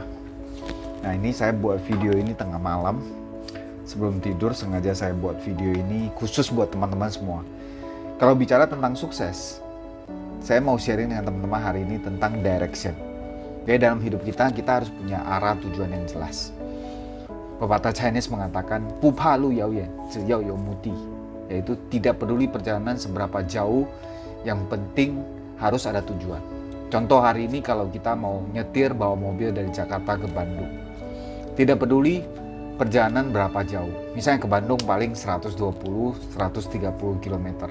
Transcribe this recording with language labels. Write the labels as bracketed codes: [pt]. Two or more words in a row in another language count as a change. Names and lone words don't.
[id] Nah, ini saya buat video ini tengah malam sebelum tidur. Sengaja saya buat video ini khusus buat teman-teman semua. Kalau bicara tentang sukses, saya mau sharing dengan teman-teman hari ini tentang direction. Jadi dalam hidup kita harus punya arah tujuan yang jelas. Pepatah Chinese mengatakan, [zh] "不怕路遥远，只要有目的." [id] Yaitu tidak peduli perjalanan seberapa jauh, yang penting harus ada tujuan. Contoh hari ini kalau kita mau nyetir bawa mobil dari Jakarta ke Bandung. Tidak peduli perjalanan berapa jauh. Misalnya ke Bandung paling 120-130 km.